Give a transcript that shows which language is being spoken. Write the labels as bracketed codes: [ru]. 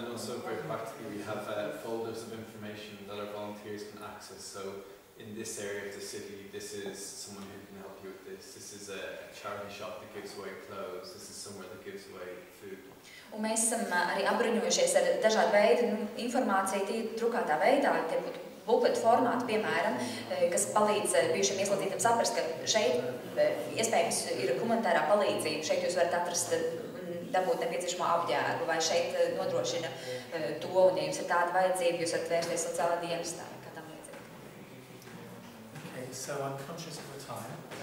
[en] And also very practically, we have folders of information that our volunteers can access. So in this area of the city, this is someone who can help you with this. This is a charity shop that gives away clothes. This is somewhere that gives away food. [lv] Un mēs esam arī apbruņojušies ar dažādu veidu informāciju, drukātā veidā, tie būtu bukletu formāti, piemēram, kas palīdz bijušiem ieslodzītiem saprast, ka šeit iespējams ir humanitārā palīdzība, šeit jūs varat atrast dabūt nepieciešamo apģērbu, vai šeit nodrošina to, un ja jums ir tāda vajadzība, jūs varat vērsties sociālā dienestā, kā tam līdzīgi. [en] Okay, so I'm conscious of the time.